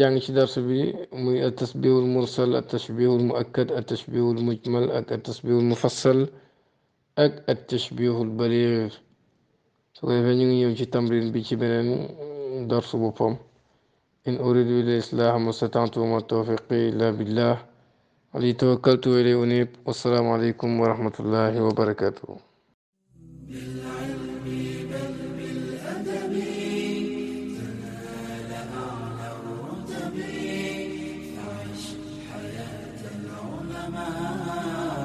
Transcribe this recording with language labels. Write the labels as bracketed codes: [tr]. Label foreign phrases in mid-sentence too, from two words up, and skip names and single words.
[wo] jàng ci darsu bi muy [ar] التشبيه المرسل التشبيه المؤكد التشبيه المجمل ak التشبيه المفصل ak التشبيه البليغ [wo] su ko defee ñu ngi ñëw ci tamrin bi ci beneen darsu boppam [ar] إن أريد إلا الإصلاح ما استطعت وما توفيقي إلا بالله عليه توكلت وإليه أنيب والسلام عليكم ورحمة الله وبركاته بالعلم بل بالأدب تنال أعلى الرتب فعش حياة العلماء